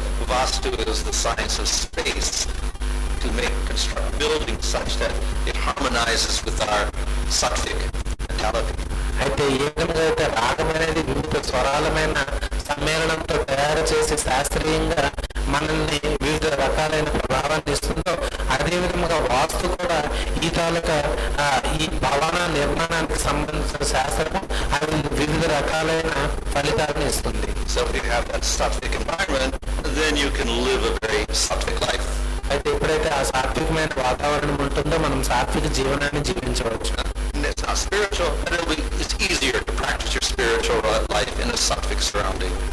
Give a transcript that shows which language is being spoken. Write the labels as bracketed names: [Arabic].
[English] Vastu is the science of space, to construct buildings such that it harmonizes with our sattvic mentality. [Telugu] అయితే ఏ విధంగా అయితే రాగం అనేది వివిధ స్వరాలమైన సమ్మేళనంతో తయారు చేసి శాస్త్రీయంగా మనల్ని వివిధ రకాలైన ప్రభావాన్ని ఇస్తుందో అదే విధంగా వాస్తు కూడా ఈ తాలూకా ఈ భవన నిర్మాణానికి సంబంధించిన శాస్త్రం అది వివిధ రకాలైన ఫలితాలను ఇస్తుంది. [English] So if you have that sattvic environment, then you can live a very sattvic life. [Telugu] అయితే ఎప్పుడైతే ఆ సాత్వికమైన వాతావరణం ఉంటుందో మనం సాత్విక జీవనాన్ని జీవించవచ్చు. [English] It's not spiritual, but it's easier to practice your spiritual life in a sattvic surrounding.